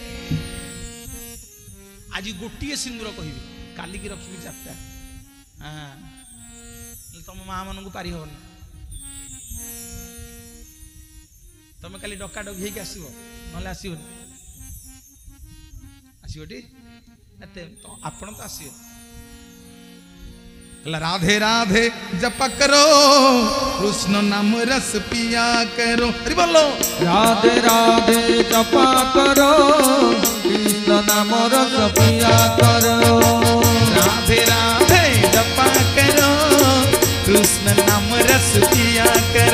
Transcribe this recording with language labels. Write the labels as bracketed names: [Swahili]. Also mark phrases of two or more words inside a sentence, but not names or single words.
[Odia] ଆଜି ଗୋଟିଏ ସିନ୍ଦୁର କହିବି, କାଲିକି ରଖିବି 4ଟା। ତମ ମା ମାନଙ୍କୁ ପାରି ହବନି। ତମେ କାଲି ଡକାଡକି ହେଇକି ଆସିବ, ନହେଲେ ଆସିବନି। ଆସିବଟି? ଆପଣ ତ ଆସିବେ। [Hindi] राधे राधे जप करो, कृष्ण नाम रस पिया करो। अरे बोलो राधे राधे जपा करो, कृष्ण नाम रस पिया करो। राधे राधे जपा करो, कृष्ण नाम रस पिया करो।